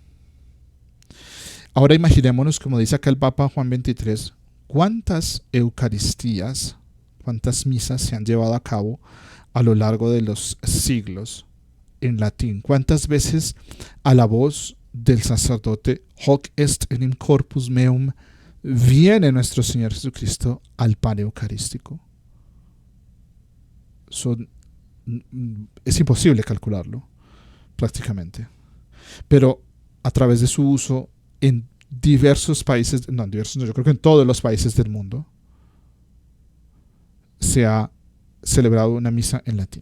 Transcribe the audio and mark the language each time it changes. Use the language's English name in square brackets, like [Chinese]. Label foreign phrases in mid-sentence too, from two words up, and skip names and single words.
[Spanish] Ahora imaginémonos, como dice acá el Papa Juan XXIII, cuántas eucaristías, cuántas misas se han llevado a cabo a lo largo de los siglos en latín. Cuántas veces a la voz del sacerdote [Latin] hoc est enim corpus meum [Spanish] viene nuestro Señor Jesucristo al pan eucarístico. Es imposible calcularlo prácticamente, pero a través de su uso en diversos países, yo creo que en todos los países del mundo se ha celebrado una misa en latín.